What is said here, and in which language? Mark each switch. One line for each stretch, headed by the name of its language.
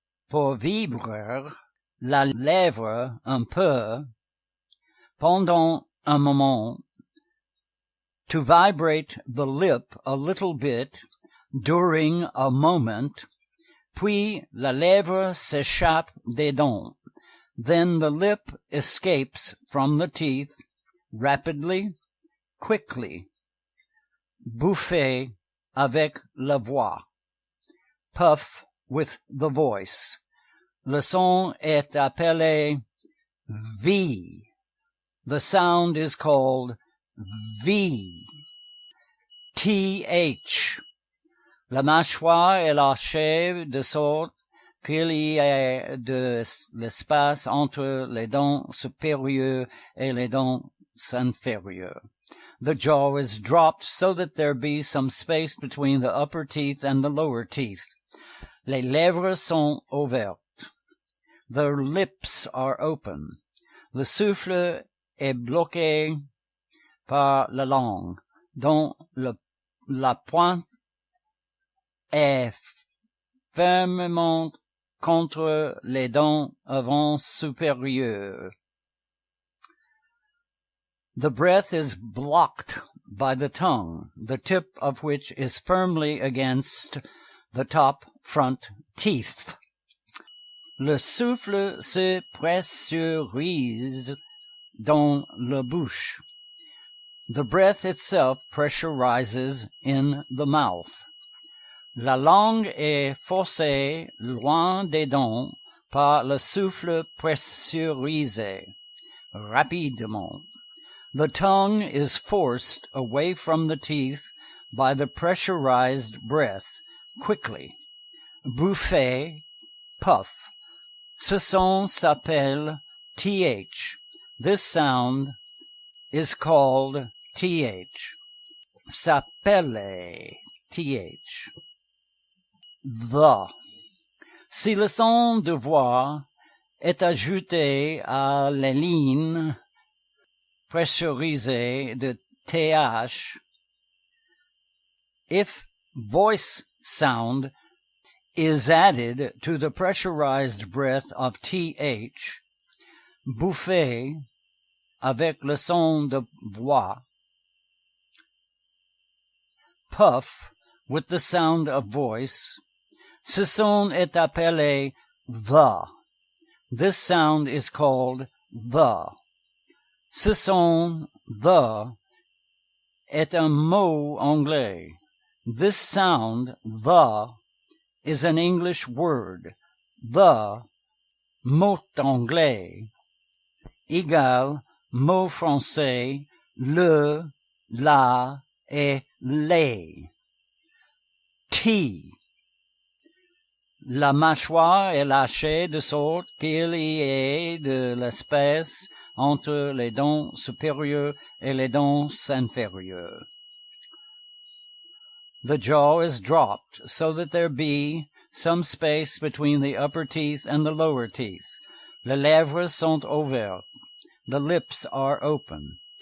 French: pour vibrer la lèvre un peu, pendant un moment,
English: to vibrate the lip a little bit during a moment,
French: puis la lèvre s'échappe des dents.
English: Then the lip escapes from the teeth rapidly, quickly.
French: Bouffer avec la voix.
English: Puff with the voice.
French: Le son est appelé V.
English: The sound is called V. TH.
French: La mâchoire est lâchée de sorte qu'il y ait de l'espace entre les dents supérieures et les dents inférieures.
English: The jaw is dropped so that there be some space between the upper teeth and the lower teeth.
French: Les lèvres sont ouvertes.
English: The lips are open.
French: Le souffle est bloqué par la langue, dont la pointe est fermement contre les dents avant supérieures.
English: The breath is blocked by the tongue, the tip of which is firmly against the top front teeth.
French: Le souffle se pressurise dans la bouche.
English: The breath itself pressurizes in the mouth.
French: La langue est forcée loin des dents par le souffle pressurisé, rapidement.
English: The tongue is forced away from the teeth by the pressurized breath, quickly.
French: Bouffer, puff. Ce son s'appelle th.
English: This sound is called th.
French: S'appelle th. The. Si le son de voix est ajouté à la ligne pressurisée de th,
English: if voice sound is added to the pressurized breath of th,
French: bouffer avec le son de voix,
English: puff with the sound of voice,
French: ce son est appelé the.
English: This sound is called the.
French: Ce son, the, est un mot anglais. This sound, the, is an English word. The, mot anglais, égale mot français, le, la et les. T. La mâchoire est lâchée de sorte qu'il y ait de l'espace entre les dents supérieures et les dents inférieures.
English: The jaw is dropped so that there be some space between the upper teeth and the lower teeth.
French: Les lèvres sont ouvertes.
English: The lips are open.